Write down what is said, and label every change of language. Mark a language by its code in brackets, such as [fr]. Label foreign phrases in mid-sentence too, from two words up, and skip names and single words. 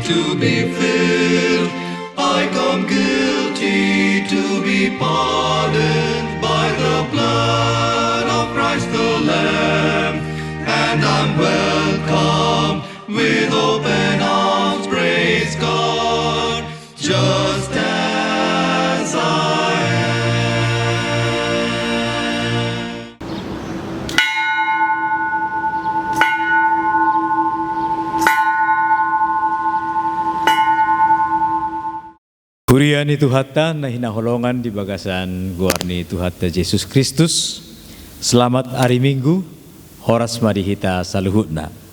[en] to be filled, I come guilty to be pardoned by the blood of Christ the Lamb, and I'm welcome with open arms, praise God, just as I am. [bbc] Kurian itu hatta na hinaholongan di bagasan guarni itu hatta Yesus Kristus. [id] Selamat hari Minggu, [bbc] horas madihita saluhutna.